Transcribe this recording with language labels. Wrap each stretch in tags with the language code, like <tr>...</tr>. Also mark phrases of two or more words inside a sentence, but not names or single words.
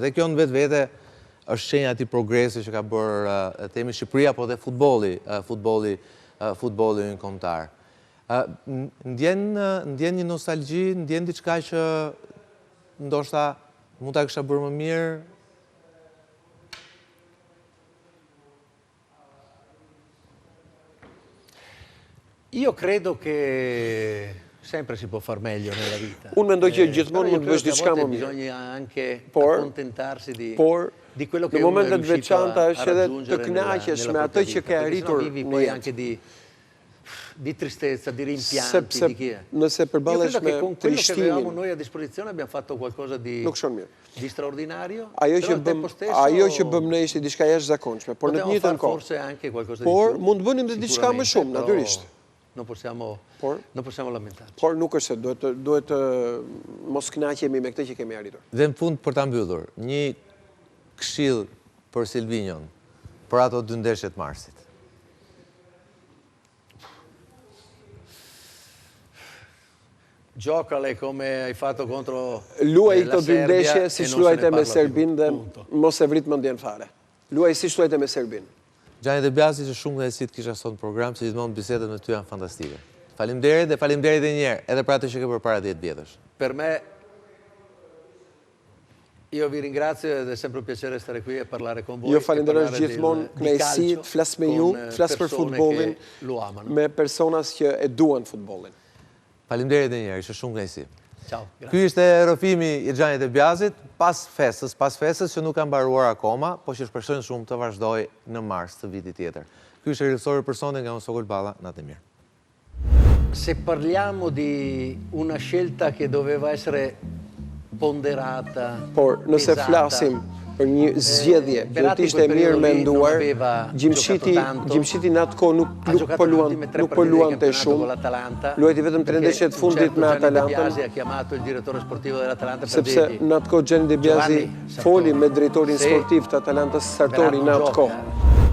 <sq>Dhe kjo në vetë vete është shenja ati progresi që ka bërë temi Shqipëria, po dhe futbolli në kombëtar. Ndjen një nostalgji, ndjen diçka që ndoshta mund ta kisha bërë më mirë.</sq> <it>Io credo che sempre si può far meglio nella vita.</it> <sq>Unë mendoj që gjithmonë mund të bësh diçka më mirë.</sq> <it>Bisogna anche accontentarsi di quello che</it> <sq>në momentet veçanta është edhe të kënaqesh me atë që ke arritur në jetë.</sq> <it>Di tristezza, di rimpianti, di chi è.</it> <sq>Nëse përballesh me</sq> <it>con quello che avevamo noi a disposizione abbiamo fatto qualcosa di straordinario.</it> <sq>Ajo që bëm ne ishte diçka jashtëzakonshme, por në të njëjtën kohë. Por mund të bënim diçka më shumë, natyrisht.</sq> <it>Non possiamo lamentarci.</it> <sq>Por nuk është se duhet mos kënaqemi me këtë që kemi arritur. Dhe në fund për ta mbyllur, një këshill për Silvinjon për ato 2 ndeshje të marsit. Giocale come hai fatto contro luaj këto 2 ndeshje siç luajte me Serbinë dhe mos e vrit mendjen fare. Luaj siç luajte me Serbinë. Gjani dhe Bjasi që shumë dhe si të kisha sot në program, që gjithmonë bisedet me ty janë fantastike. Faleminderit dhe faleminderit edhe një herë, edhe për atë që ke bërë para 10 vjetësh.</sq> <it>Per me, io vi ringrazio ed è sempre un piacere stare qui e parlare con voi. Io</it> <sq>falenderoj gjithmonë kënaqësi të flas me ju, të flas për futbollin, me personas që e duan futbollin. Faleminderit edhe një herë, ishte shumë kënaqësi. Ky ishte rrëfimi i Xhanit dhe Bjazit pas festës që nuk ka mbaruar akoma, po që shpresojnë shumë të vazhdoj në mars të vitit tjetër. Ky ishte regjisori personin nga unë Sokol Balla, natë mirë.</sq> <it>Se parliamo di una scelta che doveva essere ponderata,</it> <sq>por nëse flasim për një zgjedhje që të ishte mirë menduar, Gjimshiti në atë kohë nuk po luante shumë, luajti vetëm 3 ndeshje të fundit me Atalantën, sepse në atë kohë Gianni De Biasi foli me drejtorin sportiv të Atalantës Sartori në atë kohë.</sq>